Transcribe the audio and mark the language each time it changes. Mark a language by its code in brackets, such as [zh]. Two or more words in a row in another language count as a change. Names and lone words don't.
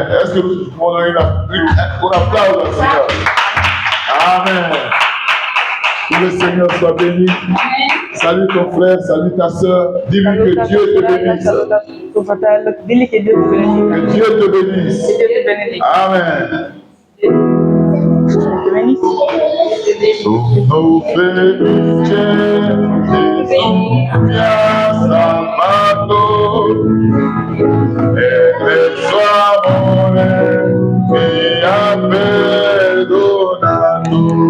[fr] Est-ce que nous pouvons donner un applause au Seigneur? Amen. Que le Seigneur soit béni. Salut ton frère, salut ta soeur. Dis-lui que Dieu te bénisse. Que Dieu te bénisse. Amen. [it] Sono felice, Gesù mi ha salvato e nel suo amore mi ha perdonato.